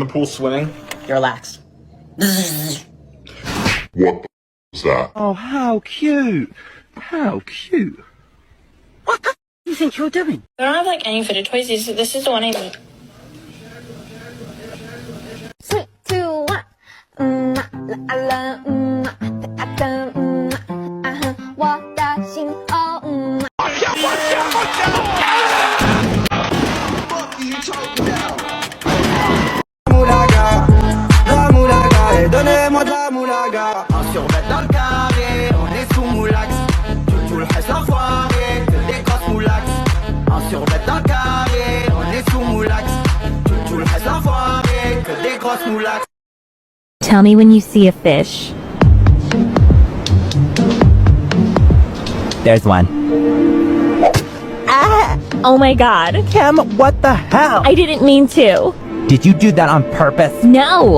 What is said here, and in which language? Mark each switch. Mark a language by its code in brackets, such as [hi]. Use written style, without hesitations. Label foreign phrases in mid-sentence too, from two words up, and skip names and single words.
[en] swimming. You're relaxed. What was that? Oh, how cute. How cute. What the do you think you're doing? I don't have like any fidget toys. This is the one I need. 3, 2, 1， [zh] 啦啦，哒哒，我的心哦， [fr] Un survêt dans le carré, on est sous moulax. Tout le reste l'enfoiré, que des grosses moulax. Un survêt dans le carré, on est sous moulax. Tout le reste l'enfoiré, que des grosses moulax. [en] Tell me when you see a fish. There's one. Ah! Oh my god. Kim, what the hell? I didn't mean to. Did you do that on purpose? No!